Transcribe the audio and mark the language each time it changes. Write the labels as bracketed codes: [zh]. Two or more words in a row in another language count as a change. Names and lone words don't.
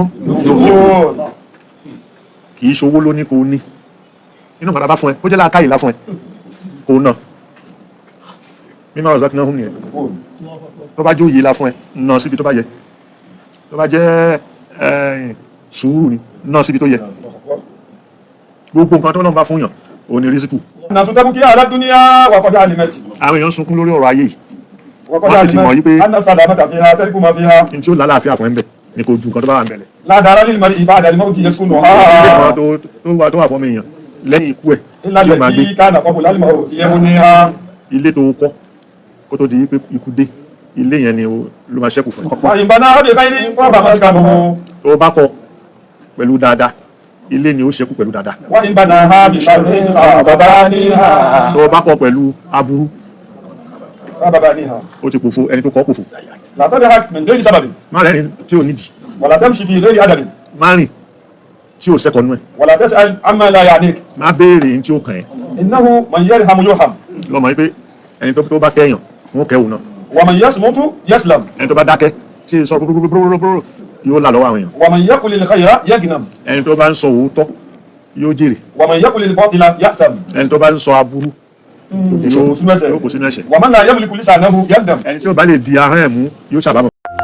[ar] يقول [yo] kì í ṣowó ló ní kó o ní inú kan tá a bá fún ẹ ó jẹ́ láàkáyì lá fún ẹ kó o ná [ar] مما رزقناهم [yo] nìyẹn tó bá jó yìí lá fún ẹ ná síbi tó bá yẹ tó bá jẹ́ sùúrù ni ná síbi tó yẹ gbogbo nǹkan tó náà bá fún yàn òun ni rísíkù [ar] الناس تبكي على الدنيا وقد علمت [yo] àwọn èèyàn sunkún lórí ọ̀rọ̀ ayé yìí [ar] وقد [yo] wọ́n sì ti mọ̀ yí pé [ar] علمت أن السلامة فيها ترك ما فيها [yo] ní tí ó lálàáfíà fún ẹ ń bẹ̀ ni kò ju nǹkan tó bá wà ń bẹ̀lẹ̀ [ar] لا دار للمرء بعد الموت [yo] ilé [ar] يسكنها [yo] kan tó wà fọ́mọ èèyàn lẹ́yìn ikú ẹ̀ [ar] إلا [yo] tí ó máa gbé [ar] التي كان قبل الموت يبنيها [yo] ilé tó kọ́ kó tó di pé ikú dé ilé yẹn ni ló máa ṣẹ́kù fún ẹ [ar] وإن بناها بخير طاب مسكنه [yo] tó bá kọ́ pẹ̀lú dáadáa ilé ni ó ṣẹ́kù pẹ̀lú dáadáa [ar] وإن بناها بشر خاب بانيها [yo] tó bá kọ́ pẹ̀lú aburú [ar] خاب بانيها [yo] ó ti pòfo ẹni tó kọ́ pòfo [ar] لا تضحك من غير سبب [yo] má rẹ́rìn tí ò nídìí [ar] ولا تمشي في غير أدب [yo] má rìn tí ò sẹ́kọ̀ọ́ nú ẹ̀ [ar] ولا تسأل عما لا يعنيك [yo] má béèrè tí ó kàn ẹ́ [ar] إنه من يرحم يرحم [yo] lọ́mọ yìí pé ẹni tó bá kẹ́yàn wọn kẹ́wù náà [ar] ومن يصمت يسلم [yo] ẹni tó bá dákẹ́ tí ì sọ búrúburúburú yóò là lọ́wọ́ àwọn èèyàn [ar] ومن يقل الخير يغنم [yo] ẹni tó bá ń sọ òótọ́ yóò jèrè [ar] ومن يقل الباطل يأثم [yo] ẹni tó bá ń sọ aburú yóò kó sínú ẹ̀ṣẹ̀ [ar] ومن لا يملك لسانه يندم [yo] ẹni tí ó bá lè di ahọ́n ẹ̀ mú yóò ṣàbámọ̀